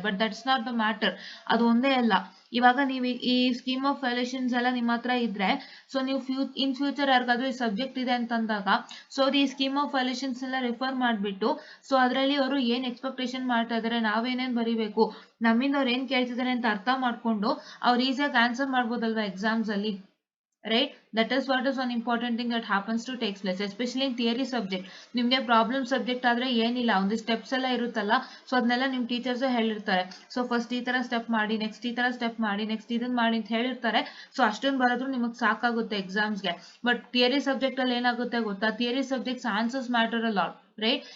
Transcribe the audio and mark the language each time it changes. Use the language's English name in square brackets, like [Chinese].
[English] But that's not the matter. [Kannada] ಅದು ಒಂದೇ ಅಲ್ಲ, ಇವಾಗ ನೀವು ಈ ಸ್ಕೀಮ್ ಆಫ್ ವ್ಯಾಲ್ಯೂಯೇಷನ್ಸ್ ಎಲ್ಲ ನಿಮ್ಮ ಹತ್ರ ಇದ್ರೆ, ಸೊ ನೀವು ಇನ್ ಫ್ಯೂಚರ್ ಯಾರಿಗಾದ್ರೂ ಈ ಸಬ್ಜೆಕ್ಟ್ ಇದೆ ಅಂತಂದಾಗ ಸೊ ಈ ಸ್ಕೀಮ್ ಆಫ್ ವ್ಯಾಲ್ಯೂಯೇಷನ್ಸ್ ಎಲ್ಲ ರೆಫರ್ ಮಾಡಿಬಿಟ್ಟು, ಸೊ ಅದರಲ್ಲಿ ಅವರು ಏನ್ ಎಕ್ಸ್ಪೆಕ್ಟೇಷನ್ ಮಾಡ್ತಾ ಇದಾರೆ, ನಾವೇನೇನ್ ಬರೀಬೇಕು, ನಮ್ಮಿಂದ ಅವ್ರು ಏನ್ ಕೇಳ್ತಿದ್ದಾರೆ ಅಂತ ಅರ್ಥ ಮಾಡ್ಕೊಂಡು ಅವ್ರು ಈಸಿಯಾಗಿ ಆನ್ಸರ್ ಮಾಡ್ಬೋದಲ್ವಾ ಎಕ್ಸಾಮ್ಸ್ ಅಲ್ಲಿ, right? [English] That is what is one important thing that happens to takes place, especially in theory subject. [Kannada] ನಿಮಗೆ ಪ್ರಾಬ್ಲಮ್ ಸಬ್ಜೆಕ್ಟ್ ಆದ್ರೆ ಏನಿಲ್ಲ, ಒಂದು ಸ್ಟೆಪ್ಸ್ ಎಲ್ಲ ಇರುತ್ತಲ್ಲ, ಸೊ ಅದನ್ನೆಲ್ಲ ನಿಮ್ ಟೀಚರ್ಸ್ ಹೇಳಿರ್ತಾರೆ. ಸೊ ಫಸ್ಟ್ ಈ ತರ ಸ್ಟೆಪ್ ಮಾಡಿ, ನೆಕ್ಸ್ಟ್ ಈ ತರ ಸ್ಟೆಪ್ ಮಾಡಿ, ನೆಕ್ಸ್ಟ್ ಇದನ್ನ ಮಾಡಿ ಅಂತ ಹೇಳಿರ್ತಾರೆ. ಸೊ ಅಷ್ಟೊಂದು ಬರೋದ್ರು ನಿಮಗೆ ಸಾಕಾಗುತ್ತೆ ಎಕ್ಸಾಮ್ಸ್ಗೆ. ಬಟ್ ಥಿಯರಿ ಸಬ್ಜೆಕ್ಟ್ ಅಲ್ಲಿ ಏನಾಗುತ್ತೆ ಗೊತ್ತಾ, [English] theory subjects answers matter a lot, [Kannada] right?